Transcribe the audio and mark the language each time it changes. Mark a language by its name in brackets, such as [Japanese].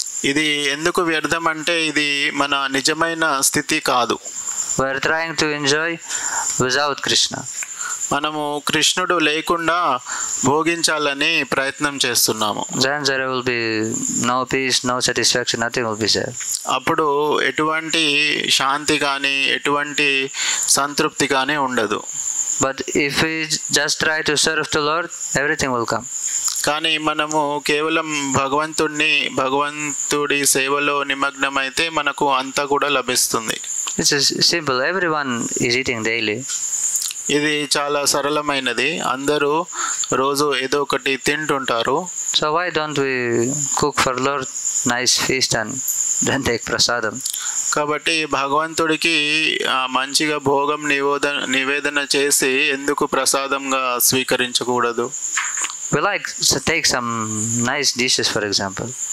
[Telugu] ఇది ఎందుకు వ్యర్థం అంటే ఇది మన నిజమైన స్థితి కాదు. [English] We are trying to enjoy without Krishna. [Telugu] మనము కృష్ణుడు లేకుండా భోగించాలని ప్రయత్నం చేస్తున్నాము. [English] Then there will be no peace, no satisfaction, nothing will be there. [Telugu] అప్పుడు ఎటువంటి శాంతి కానీ ఎటువంటి సంతృప్తి కానీ ఉండదు. [English] But if we just try to serve the Lord, everything will come. [Telugu] కానీ మనము కేవలం భగవంతుడి సేవలో నిమగ్నమైతే మనకు అంతా కూడా లభిస్తుంది. [English] This is simple. Everyone is eating daily. [Telugu] ఇది చాలా సరళమైనది. అందరూ రోజు ఏదో ఒకటి తింటుంటారు. [English] So why don't we cook for Lord nice feast and then take prasadam? [Telugu] కాబట్టి భగవంతుడికి మంచిగా భోగం నివేదన చేసి ఎందుకు ప్రసాదంగా స్వీకరించకూడదు? [English] We like to take some nice dishes, for example.